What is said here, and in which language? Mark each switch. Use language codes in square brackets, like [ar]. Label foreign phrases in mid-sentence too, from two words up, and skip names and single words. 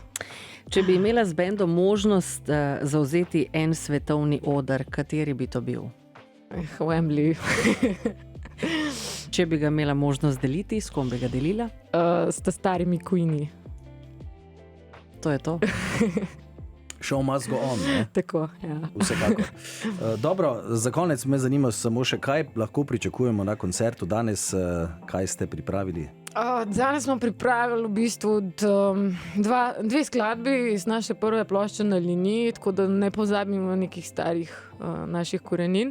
[sl] Če bi imela z bendom možnost zavzeti en svetovni oder, kateri bi to bil? Wembley. Če bi ga imela možnost deliti, s kom bi ga delila? S starimi Queeni. To je to? [en] Show must go on, [sl] ne? Tako, ja. Vsekakor. Dobro, za konec me zanima samo še, kaj lahko pričakujemo na koncertu danes, kaj ste pripravili? Danes smo pripravili v bistvu dve skladbi iz naše prve plošče Na liniji, tako da ne pozabimo nekih starih naših korenin.